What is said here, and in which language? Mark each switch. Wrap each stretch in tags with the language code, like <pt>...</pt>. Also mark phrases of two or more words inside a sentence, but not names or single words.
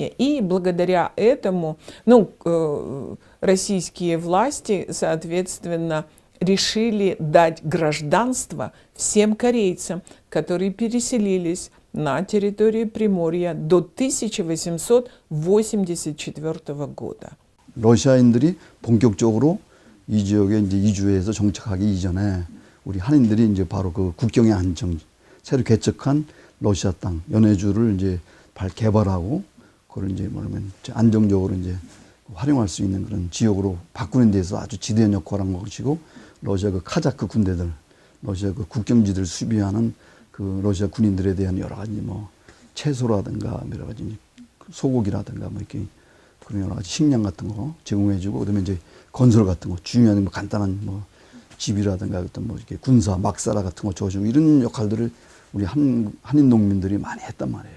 <ru>И благодаря этому, российские власти, соответственно, решили дать гражданство всем корейцам, которые переселились на территории Приморья до 1884 года.</ru> <ko>러시아인들이 본격적으로 이 지역에 이제 이주해서 정착하기 이전에 우리 한인들이 이제 바로 그 국경의 안정, 새로 개척한 러시아 땅, 연해주를 이제 개발하고 그걸 이제 뭐냐면 안정적으로 이제 활용할 수 있는 그런 지역으로 바꾸는 데서 아주 지대한 역할을 한 것이고, 러시아 그 카자크 군대들, 러시아 그 국경지들 수비하는 그 러시아 군인들에 대한 여러 가지 뭐 채소라든가 여러 가지 소고기라든가 뭐 이렇게 그런 여러 가지 식량 같은 거 제공해주고, 그다음에 이제 건설 같은 거 중요한 뭐 간단한 뭐 집이라든가 어떤 뭐 이렇게 군사 막사라 같은 거 줘주고 이런 역할들을 우리 한인 농민들이 많이 했단 말이에요.</ko>